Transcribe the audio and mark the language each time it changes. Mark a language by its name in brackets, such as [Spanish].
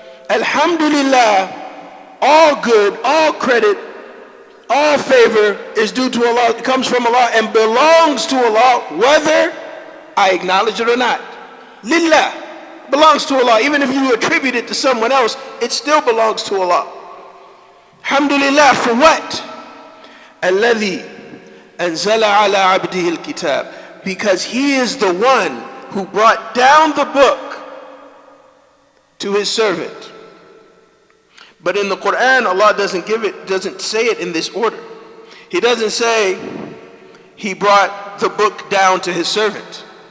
[English] Alhamdulillah, all good, all credit, all favor is due to Allah. It comes from Allah and belongs to Allah, whether I acknowledge it or not. Lillah belongs to Allah. Even if you attribute it to someone else, it still belongs to Allah. Alhamdulillah, for what? [Arabic] الذي أنزل على عبده الكتاب. [English] Because he is the one who brought down the book to his servant. But in the Quran, Allah doesn't say it in this order. He doesn't say he brought the book down to his servant.